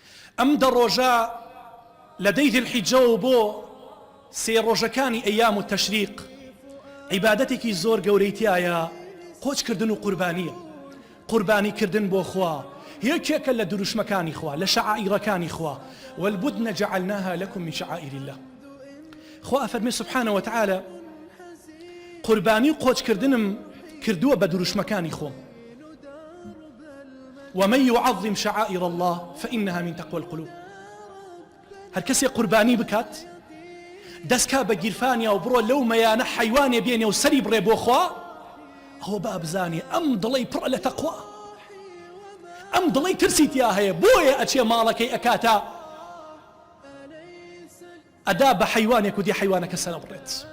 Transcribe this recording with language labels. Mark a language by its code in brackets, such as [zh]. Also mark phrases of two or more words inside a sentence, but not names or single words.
[ckb] ئەم دە ڕۆژە لە دەی ذیلحیجە و بۆ سێ ڕۆژەکانی ئەیام و تەشریق عیبادەتێکی زۆر گەورەی تایە قۆچکردن و قوربانیە. قوربانیکردن بۆ خوا یەکێکە لە دروشمەکانی خوا، لە شعائیرەکانی خوا. [ar] والبدن جعلناها لكم من شعائر الله. [ckb] خوا فەرمێ [ar] سبحانه وتعالى [ckb] قوربانی و قۆچکردنم کردووە بە دروشمەکانی خۆم. [ar] ومن يعظم شعائر الله فإنها من تقوى القلوب. [ckb] هەر کەسێ قوربانی بکات دەستکا بە گیرفانیا و بڕۆ لەو مەیانە حەیوانێ بێنێ و سەری بڕێ بۆ خوا، ئەوە با بزانێ ئەم دڵی پڕ لە تەقوا، ئەم دڵی ترسی تیا هەیە، بۆیە ئەچێ ماڵەکەی ئەکاتە ئەدا بە حەیوانێک و دی حەیوانەکە سەر بڕێت.